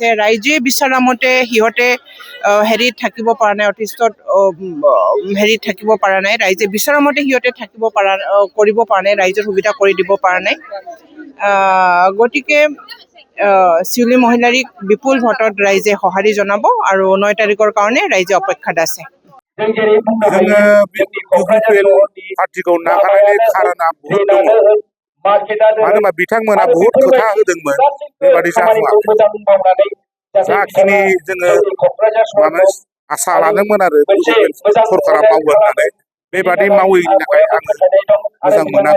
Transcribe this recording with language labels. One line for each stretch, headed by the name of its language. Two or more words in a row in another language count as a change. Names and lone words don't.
Assamese: ৰাইজে বিচৰা মতে সিহঁতে থাকিব পৰা নাই, অতিষ্ঠত থাকিব পৰা নাই। ৰাইজে বিচৰা মতে সিহঁতে কৰিব পৰা নাই, ৰাইজৰ সুবিধা কৰি দিব পৰা নাই। গতিকে জিউলী মহিলাৰীক বিপুল ভোটত ৰাইজে সঁহাৰি জনাব আৰু 9 তাৰিখৰ কাৰণে ৰাইজে অপেক্ষাত আছে।
Bodo: जोङो इउपिपिएल पार्टीखौ नागारनायनि खारना बहुत दङ। मानो होनबा बिथांमोना बहुत खोथा होदोंमोन, बेबादि जाफुङाखै। जाखिनि जोङो आसा लादोंमोन आरो सरकारा मावगोन होननानै बेबादि मावैनि थाखाय आङो मोजां मोनाखै।